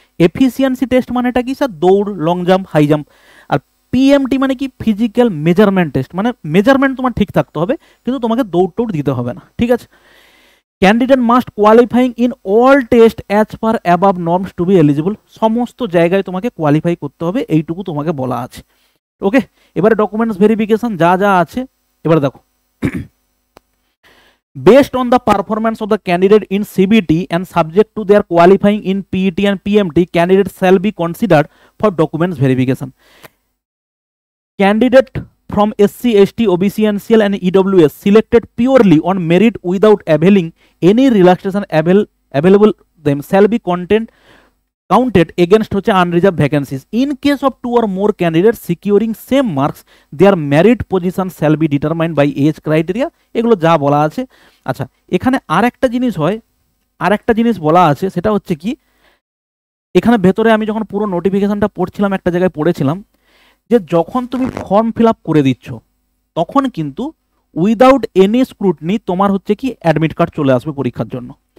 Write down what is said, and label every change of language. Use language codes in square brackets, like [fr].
[bn] Efficiency test মানে এটা কি স্যার, দৌড়, লং জাম্প, হাই জাম্প। আর পিএমটি মানে কি, ফিজিক্যাল মেজারমেন্ট টেস্ট, মানে মেজারমেন্ট তোমার ঠিক থাকতে হবে কিন্তু তোমাকে দৌড় টৌড় দিতে হবে না, ঠিক আছে। [en] Candidate must qualifying in all test as per above norms to be eligible. [bn] সমস্ত জায়গায় তোমাকে কোয়ালিফাই করতে হবে, এইটুকু তোমাকে বলা আছে, ওকে। এবারে ডকুমেন্টস ভেরিফিকেশন যা যা আছে এবারে দেখো। [en] Based on the performance of the candidate in CBT and subject to their qualifying in PET and PMT, candidates shall be considered for documents verification. Candidate from SC, ST, OBC, NCL and EWS selected purely on merit without availing any relaxation available them shall be counted against [bn] হচ্ছে [en] unreserved vacancies. In case of 2 or more candidates securing same marks, their merit position shall be determined by age criteria. [bn] এগুলো যা বলা আছে। আচ্ছা, এখানে আরেকটা জিনিস হয়, আরেকটা জিনিস বলা আছে, সেটা হচ্ছে কি, এখানে ভেতরে আমি যখন পুরো নোটিফিকেশনটা পড়ছিলাম একটা জায়গায় পড়েছিলাম যে যখন তুমি ফর্ম ফিল আপ করে দিচ্ছ তখন কিন্তু উইদাউট এনি স্ক্রুটনি তোমার হচ্ছে কি অ্যাডমিট কার্ড চলে আসবে পরীক্ষার জন্য।